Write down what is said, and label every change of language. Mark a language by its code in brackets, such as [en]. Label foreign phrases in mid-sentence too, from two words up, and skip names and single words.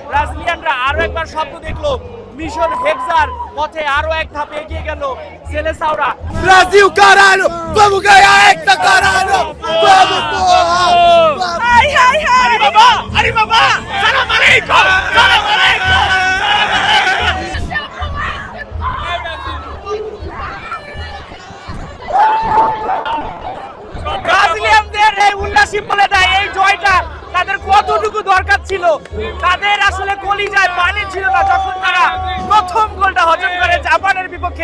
[bn] ব্রাজিলিয়ানরা আরো একবার স্বপ্ন দেখলো, মিশন হেক্সার পথে আরো এক ধাপ এগিয়ে গেল সেলেসাওরা। [pt] Brasil, caralho! Vamos ganhar esta, caralho! Vamos, porra! Ai, ai, ai! Alibaba! Alibaba! [ar] سلام عليكم! سلام عليكم! [bn] ব্রাজিলিয়ানদের এই উল্লাসী বলে দেয় এই জয়টা তাদের কতটুকু দরকার ছিল। তাদের আসলে কলিজায় পানি ছিল না যখন তারা প্রথম গোলটা হজম করে জাপানের বিপক্ষে।